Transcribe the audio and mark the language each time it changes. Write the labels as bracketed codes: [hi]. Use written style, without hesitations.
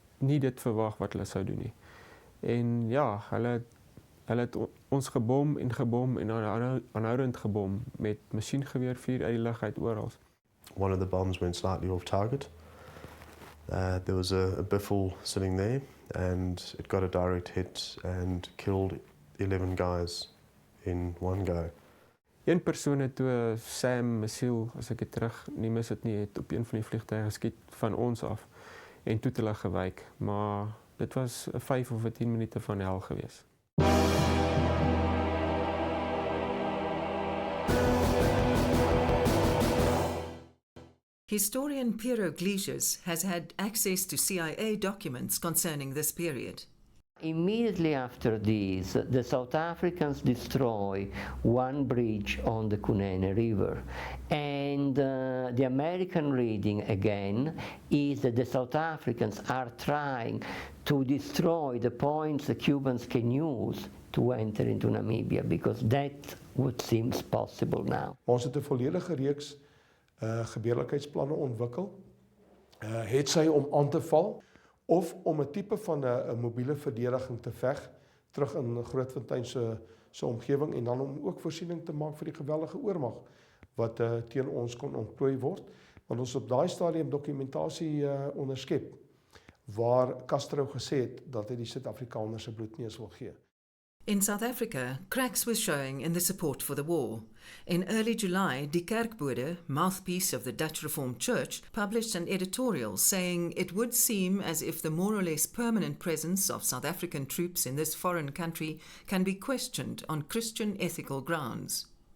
[af] nie dit verwag wat hulle sou doen nie. En ja, hulle het ons gebom en aanhoudend gebom met masjiengeweervuur uit die lug uit oral. [en] One of the bombs went slightly off target. There was a biffle sitting there and it got a direct hit and killed 11 guys in one go. [af] Een persoon het toe Sam missiel, as ek dit terug nie mis het nie, het op een van die vliegtuie geskiet van ons af en toe het hulle gewyk, maar dit was 'n 5 of 10 minute van hel gewees. [en] Historian Piero Iglesias has had access to CIA documents concerning this period. Immediately after this, the South Africans destroy one bridge on the Kunene River. And the American reading, again, is that the South Africans are trying to destroy the points the Cubans can use to enter into Namibia, because that what seems possible now. [af] Ons het 'n volledige reeks gebeurlikheidsplanne ontwikkel, het sy om aan te val, of om 'n tipe van 'n mobiele verdediging te veg terug in Grootfontein se omgewing en dan om ook voorsiening te maak vir die geweldige oormag wat teen ons kon ontplooi word, want ons op daai stadium dokumentasie onderskep waar Castro gesê het dat hy die Suid-Afrikaners se bloedneus wil gee. [en] In South Africa, cracks were showing in the support for the war. In early July, Die Kerkbode, mouthpiece of the Dutch Reformed Church, published an editorial saying it would seem as if the more or less permanent presence of South African troops in this foreign country can be questioned on Christian ethical grounds.